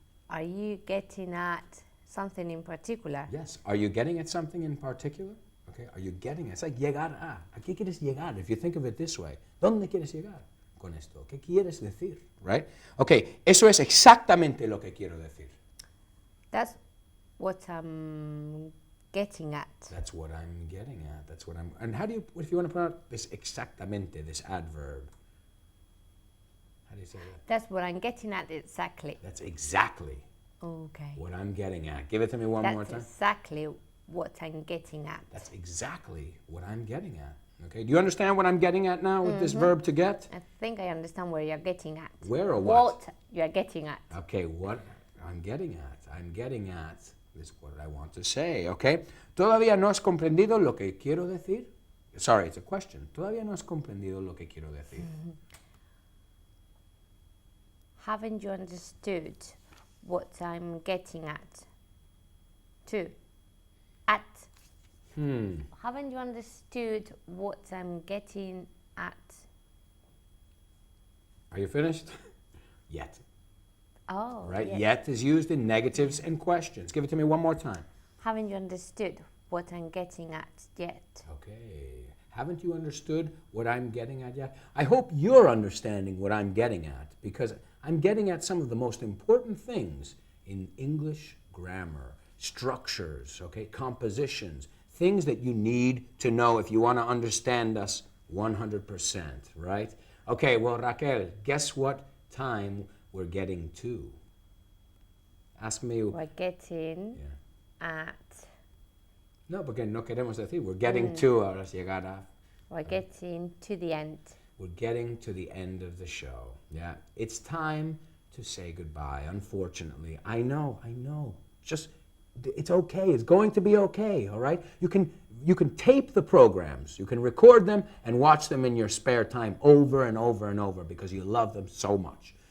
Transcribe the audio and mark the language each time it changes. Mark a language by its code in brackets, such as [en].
[en] Are you getting at something in particular? Yes. Are you getting at something in particular? Okay, are you getting at? It's like [es] llegar a. ¿A qué quieres llegar? [en] If you think of it this way. [es] ¿Dónde quieres llegar con esto? ¿Qué quieres decir? Right? Okay, eso es exactamente lo que quiero decir. [en] That's what I'm getting at. That's what I'm getting at. That's what I'm. And how do you, if you want to put out this exactamente, this adverb? How do you say that? That's what I'm getting at exactly. That's exactly Okay. what I'm getting at. Give it to me one more time. That's exactly what I'm getting at. That's exactly what I'm getting at. Okay. Do you understand what I'm getting at now with this verb to get? I think I understand where you're getting at. Where or what? What you're getting at. Okay, what I'm getting at. I'm getting at is what I want to say, okay? [es] ¿Todavía no has comprendido lo que quiero decir? [en] Sorry, it's a question. [es] ¿Todavía no has comprendido lo que quiero decir? [en] Haven't you understood what I'm getting at? At. Haven't you understood what I'm getting at? Are you finished? Yet. Oh, Right? yes. Yet is used in negatives and questions. Give it to me one more time. Haven't you understood what I'm getting at yet? Okay. Haven't you understood what I'm getting at yet? I hope you're understanding what I'm getting at, because I'm getting at some of the most important things in English grammar, structures, okay, compositions, things that you need to know if you want to understand us 100%, right? Okay, well, Raquel, guess what time we're getting to? Ask me. We're getting at. [es] No, porque no queremos decir. [en] We're getting to, [es] ahora es llegar a. [en] We're getting to the end. We're getting to the end of the show. Yeah, it's time to say goodbye. Unfortunately, I know. Just, it's okay. It's going to be okay. All right. You can tape the programs. You can record them and watch them in your spare time over and over and over because you love them so much.